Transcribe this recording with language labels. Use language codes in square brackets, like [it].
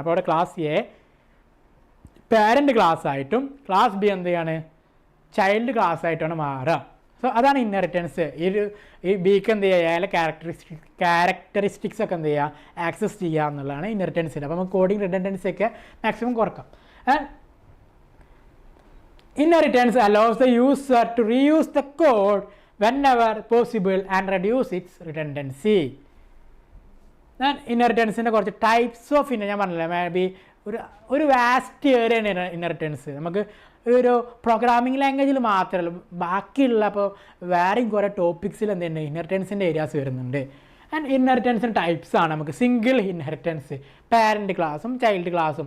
[ml] അപ്പോൾ അവിടെ class A parent class ആയിട്ടും ക്ലാസ് ബി എന്ത് ചെയ്യാണ്, ചൈൽഡ് ക്ലാസ് ആയിട്ടാണ് മാറുക. സോ അതാണ് ഇൻഹെറിറ്റൻസ്. ഈ ബിക്ക് എന്ത് ചെയ്യുക, അയാളെ ക്യാരക്ടറിസ്റ്റിക്സ് ഒക്കെ എന്ത് ചെയ്യുക, ആക്സസ് ചെയ്യുക എന്നുള്ളതാണ് ഇൻഹെറിറ്റൻസിൽ. അപ്പോൾ നമുക്ക് കോഡിങ് റിഡൻഡൻസി ഒക്കെ maximum കുറക്കാം. [en] Inheritance allows the user to reuse the code whenever possible and reduce its redundancy. [ml] ഞാൻ ഇൻഹെറിറ്റൻസിൻ്റെ കുറച്ച് ടൈപ്സ് ഓഫ് ഞാൻ പറഞ്ഞില്ല, മേ ബി ഒരു വാസ്റ്റ് ഏരിയയാണ് ഇൻഹെറിറ്റൻസ്. നമുക്ക് ഒരു പ്രോഗ്രാമിംഗ് ലാംഗ്വേജിൽ മാത്രമല്ല, ബാക്കിയുള്ള അപ്പോൾ വേറെയും കുറേ ടോപ്പിക്സിൽ എന്തുണ്ട് ഇൻഹെറിറ്റൻസിൻ്റെ ഏരിയാസ് വരുന്നുണ്ട്. ആൻഡ് ഇൻഹെറിറ്റൻസിൻ്റെ ടൈപ്സ് ആണ് നമുക്ക് സിംഗിൾ ഇൻഹെറിറ്റൻസ്, പാരൻറ്റ് ക്ലാസ്സും ചൈൽഡ് ക്ലാസ്സും.